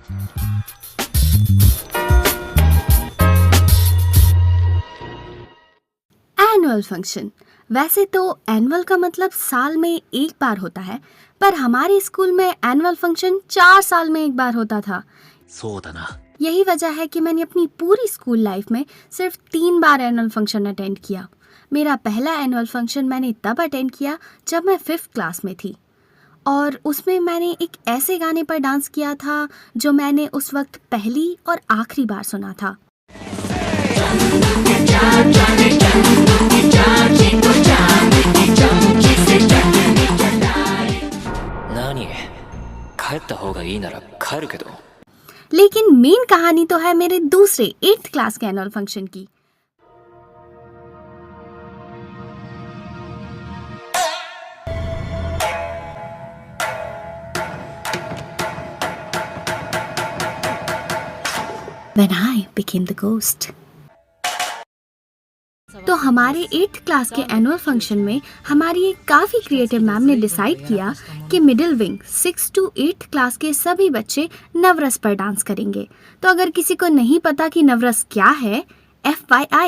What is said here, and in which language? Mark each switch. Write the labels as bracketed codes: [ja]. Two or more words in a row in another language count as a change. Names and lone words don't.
[en] annual function. [hi] वैसे तो एनुअल का मतलब साल में एक बार होता है, पर हमारे स्कूल में [en] annual function [hi] 4 साल में एक बार होता था। [ja] そうだな。 [hi] यही वजह है कि मैंने अपनी पूरी स्कूल लाइफ में सिर्फ 3 बार [en] annual function [hi] अटेंड किया। मेरा पहला [en] annual function [hi] मैंने तब अटेंड किया जब मैं [en] 5th class [hi] में थी, और उसमें मैंने एक ऐसे गाने पर डांस किया था जो मैंने उस वक्त पहली और आखिरी बार सुना था। नानी, [ja] 帰った方がいいなら帰るけど。 [hi] लेकिन मेन कहानी तो है मेरे दूसरे [en] 8th class [hi] के [en] annual function [hi] की। [en] When I became the ghost. [hi] तो हमारे [en] 8th class [hi] के [en] annual function [hi] में हमारी एक काफ़ी [en] creative ma'am [hi] ने डिसाइड किया कि [en] middle wing 6 to 8 class [hi] के सभी बच्चे नवरस पर डांस करेंगे। तो अगर किसी को नहीं पता कि नवरस क्या है, FYI।